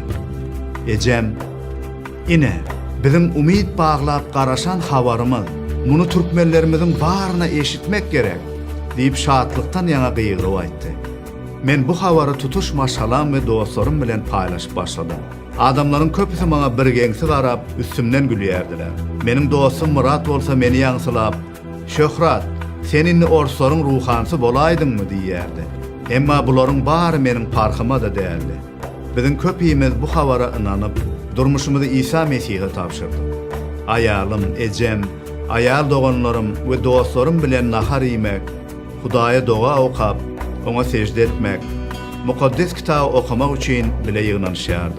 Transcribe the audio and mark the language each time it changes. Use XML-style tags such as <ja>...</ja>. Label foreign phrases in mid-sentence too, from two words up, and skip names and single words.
<tk>Ejem, ine biziň umyt baglap garaşan habarymyz, muny türkmenlerimiziň baryna eşitmek gerek diýip şatlyktan ýaňa gyýgyryp aýtdy. Men bu habary tutuş maşgalam we dostlarym bilen paýlaşyp başladym. Adamlaryň köpüsi maňa bir geňsi garap üstümden gülýärdiler. Meniň dostum Murat bolsa meni ýaňsylap, "Şöhrat, seninle orsorun ruhansı bolaydın mı?" diýerdi. Emma buların bari menin parkyma da däldi. Bizim köpüýimiz bu habara inanyp, durmuşymyzy İsa Mesih'e tapşyrdyk. Ayalym, ejem, ayal doganlarym we dostlarym bilen nahar ýemek, Hudaýa doga okap, ona secde etmek, mukaddes kitabı okumak üçin bile ýygnanyşýardyk.</tk>